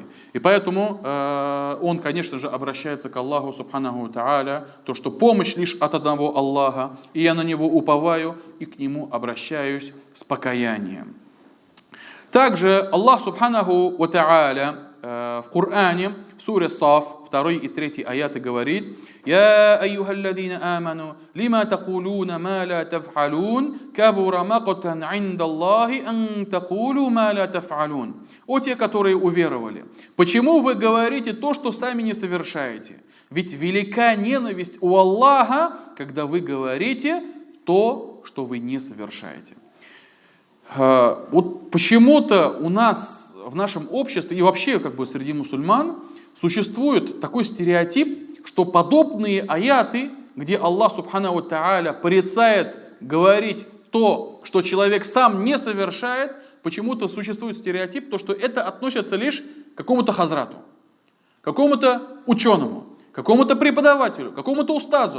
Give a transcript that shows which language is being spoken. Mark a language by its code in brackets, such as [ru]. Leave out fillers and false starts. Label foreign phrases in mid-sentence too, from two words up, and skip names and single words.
[ru] И поэтому он, конечно же, обращается к Аллаху [ar] سبحانه وتعالى, [ru] то, что помощь лишь от одного Аллаха, и я на Него уповаю, и к Нему обращаюсь с покаянием. Также Аллах [ar] سبحانه وتعالى [ru] в Коране, в суре Саф, 2 и 3 аяты говорит: [ar] «يا أيها الذين آمنوا لم تقولون ما لا تفعلون كبر مقتا عند الله أن تقولوا ما لا تفعلون». [ru] О те, которые уверовали, почему вы говорите то, что сами не совершаете? Ведь велика ненависть у Аллаха, когда вы говорите то, что вы не совершаете. Вот почему-то у нас в нашем обществе и вообще среди мусульман существует такой стереотип, что подобные аяты, где Аллах [ar] سبحانه وتعالى [ru] порицает говорить то, что человек сам не совершает, почему-то существует стереотип, то, что это относится лишь к какому-то хазрату, какому-то ученому, какому-то преподавателю, какому-то устазу.